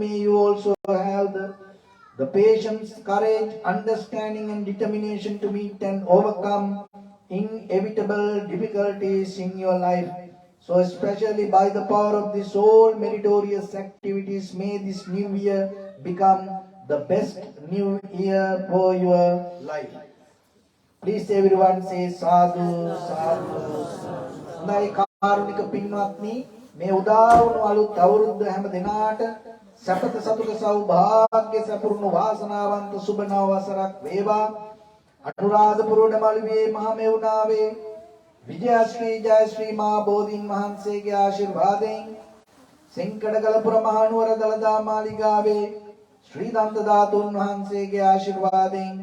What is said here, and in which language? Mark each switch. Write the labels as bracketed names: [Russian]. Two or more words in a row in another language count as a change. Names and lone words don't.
[English] May you also have the patience, courage, understanding and determination to meet and overcome inevitable difficulties in your life. So especially by the power of this all meritorious activities, may this new year become the best new year for your life. Please everyone say [Pali] sadhu, sadhu. [Sinhala] Hondai කාරුණික පින්වත්නි, මේ උදා වුණු අලුත් අවුරුද්ද හැම දිනාට සපත සතුට සෞභාග්‍ය සපුරුණු වාසනාවන්ත සුබ නව වසරක් වේවා. අනුරාධපුර මළුවේ මහමෙවුනාවේ විජයශ්‍රී ජයශ්‍රී මා බෝධීන් වහන්සේගේ ආශිර්වාදයෙන් සෙන්කඩගලපුර මහනුවර දළදා මාලිගාවේ ශ්‍රී දන්ත ධාතුන් වහන්සේගේ ආශිර්වාදයෙන්